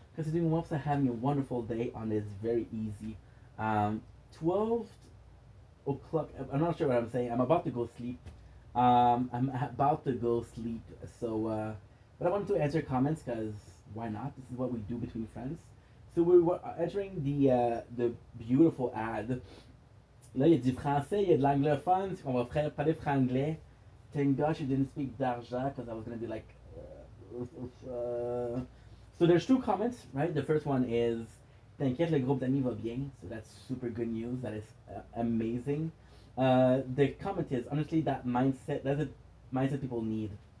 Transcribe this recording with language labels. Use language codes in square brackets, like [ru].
[en] Considering Whoops are having a wonderful day on this very easy 12 o'clock. I'm not sure what I'm saying. I'm about to go sleep. I'm about to go sleep. So, but I wanted to answer comments because why not? This is what we do between friends. So we were entering the beautiful ad. [fr] Là, il y a du français, il y a de l'anglophone. On va parler franglais. [en] Thank gosh you didn't speak d'argent because I was gonna be like. So there's two comments, right? The first one is [fr] T'inquiète, le groupe d'amis va bien. [en] So that's super good news. That is amazing. The comment is honestly that's a mindset people need.